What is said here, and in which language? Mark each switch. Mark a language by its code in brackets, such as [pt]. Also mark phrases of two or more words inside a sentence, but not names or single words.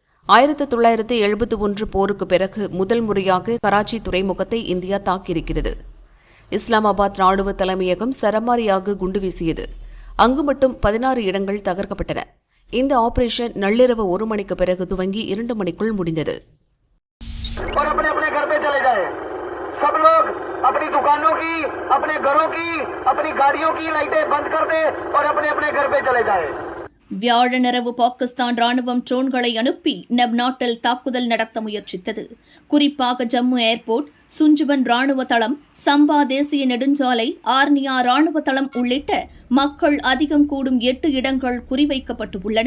[ta] 1971 போருக்கு பிறகு முதல் முறையாக கராச்சி துறைமுகத்தை இந்தியா தாக்கியிருக்கிறது. இஸ்லாமாபாத் ராணுவ தலைமையகம் சரமாரியாக குண்டு வீசியது. அங்கு மட்டும் 16 இடங்கள் தகர்க்கப்பட்டன. இந்த ஆபரேஷன் நள்ளிரவு 1 மணிக்கு பிறகு துவங்கி 2 மணிக்குள் முடிந்தது. [hi] सब लोग अपनी दुकानों की, अपने घरों की, अपनी गाड़ियों की लाइटें बंद कर दे और अपने अपने घर पे चले जाए. [ta] வியாழனிரவு பாகிஸ்தான் ராணுவம் ட்ரோன்களை அனுப்பி நம் நாட்டில் தாக்குதல் நடத்த முயற்சித்தது. குறிப்பாக ஜம்மு ஏர்போர்ட், சுஞ்சுவன் ராணுவ தளம், சம்பா தேசிய நெடுஞ்சாலை, ஆர்னியா ராணுவ தளம் உள்ளிட்ட மக்கள் அதிகம் கூடும் 8 இடங்கள் குறிவைக்கப்பட்டுள்ளன.